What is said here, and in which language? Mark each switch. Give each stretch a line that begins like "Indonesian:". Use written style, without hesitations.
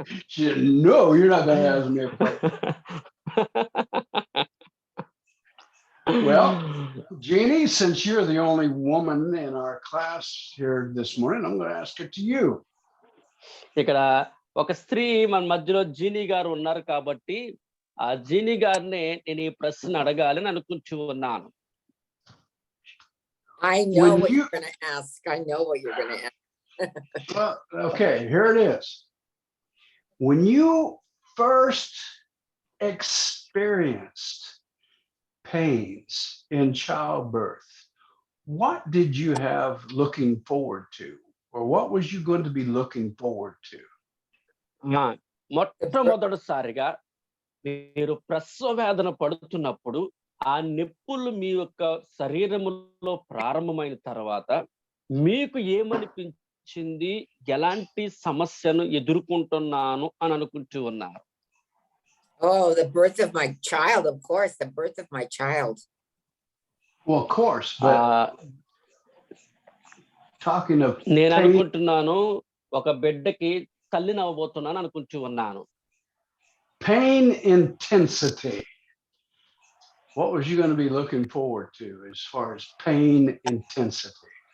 English: She said, no, you're not going to ask me a question. Well, Jeannie, since you're the only woman in our class here this morning, I'm going to ask it to you.
Telugu: ఇక్కడ ఒక స్త్రీ మన మధ్యలో genie గారు ఉన్నారు కాబట్టి ఆ genie గారిని నేను ఈ ప్రశ్న అడగాలని అనుకుంటూ ఉన్నాను.
English: I know what you're going to ask. I know what you're going to ask. Okay, here it is. When you first experienced pains in childbirth, what did you have looking forward to? Or what was you going to be looking forward to?
Telugu: మొట్టమొదటిసారిగా మీరు ప్రసవ వేదన పడుతున్నప్పుడు ఆ నొప్పులు మీ యొక్క శరీరములో ప్రారంభమైన తర్వాత మీకు ఏమనిపించింది, ఎలాంటి సమస్యను ఎదుర్కొంటున్నాను అని అనుకుంటూ ఉన్నారు?
English: Oh, the birth of my child, of course, the birth of my child. Well, of course, but talking of
Telugu: నేను అనుకుంటున్నాను ఒక బిడ్డకి తల్లిని అవ్వబోతున్నాను అనుకుంటూ ఉన్నాను.
English: Pain intensity. What was you going to be looking forward to as far as pain intensity?